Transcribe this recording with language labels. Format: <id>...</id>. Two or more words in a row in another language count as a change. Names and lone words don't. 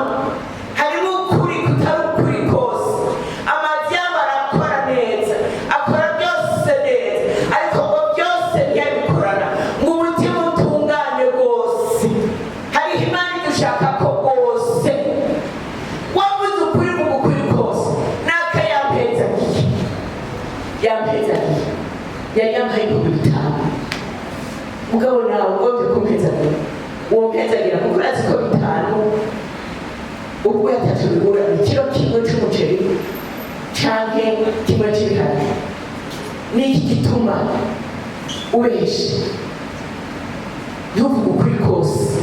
<rn>Harimo ukuri kutari ukuri kose. Amazi yabo arakora neza, akora byose neza, ariko ngo byose ntiyabikorana ngo umutima utungane rwose. Hariho Imana idushaka ko rwose wavuze ukuri mu ukuri kose. Naka yampezagiye yari yampaye 5,000 mugabo nawe ugomba kumpezagira, uwo mpezagira kuko urazi ko 5 ubwo yatatu bigura ikiro kimwe cy'umuceri canke kimwe cy'ibiharage. Niki gituma ubeshe ntuvuge ukuri kose?</rn>